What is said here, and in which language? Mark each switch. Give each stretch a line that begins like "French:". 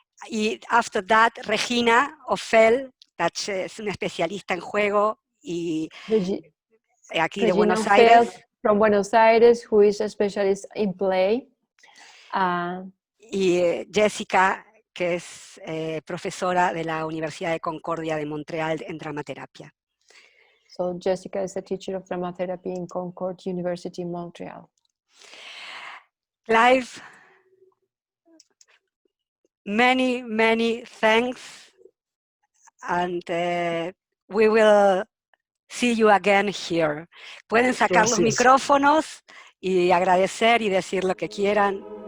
Spanish: Y
English: after that,
Spanish: Regina Ofel, es una especialista en juego y aquí Regina de Buenos Ofel, Aires.
English: From Buenos Aires, who is a specialist in play.
Spanish: Y Jessica, que es profesora de la Universidad de Concordia de Montreal en dramaterapia.
English: So Jessica is a teacher of dramatherapy in Concord University, Montreal. Clive, many, many thanks, and we will see you again here.
Spanish: Pueden sacar los micrófonos y agradecer y decir lo que quieran.